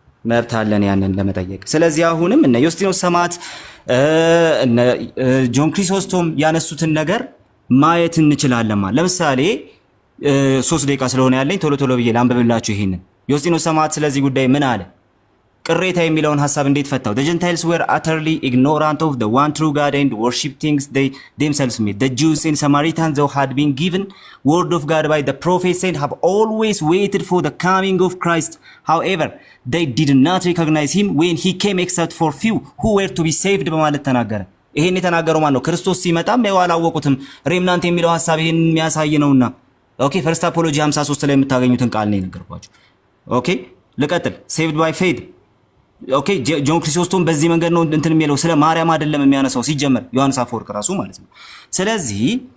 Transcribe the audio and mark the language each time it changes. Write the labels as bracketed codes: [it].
[am] መብት አለን ያንን ለመጠየቅ። ስለዚህ አሁንም እነ ዮስጢኖስ ሰማዕት እነ ጆን ክሪሶስቶም ያነሱትን ነገር ማየት እንችላለን። ለምሳሌ 3 ደቂቃ ስለሆነ ያለኝ ቶሎ ብዬ ላንብብላችሁ ይሄንን። ዮስጢኖስ ሰማዕት ስለዚህ ጉዳይ ምን አለ? ቅሬታ የሚለውን ሐሳብ እንዴት ፈታው? [en] The Gentiles were utterly ignorant of the one true God and worship things they themselves made. The Jews and Samaritans, though had been given word of God by the prophets and have always waited for the coming of Christ. However, they did not recognize him when he came except for few who were to be saved [am] በማለት ተናገረ። ይሄን የተናገረው ማን ነው? ክርስቶስ ሲመጣም ነው አላወቁትም። ሬምናንት የሚለው ሐሳብ ይሄን የሚያሳይ ነውና ኦኬ፣ ፈርስት አፖሎጂ 53 ላይ የምታገኙትን ቃል ነው የነገርኳችሁ። ኦኬ ልቀጥል። [en] saved by faith [am] ኦኬ ጆን ክሪሶስቶም በዚህ መንገድ ነው እንትን የሚለው ስለ ማርያም አይደለም የሚያነሳው ሲጀመር ዮሐንስ አፈወርቅ ራሱ ማለት ነው። ስለዚህ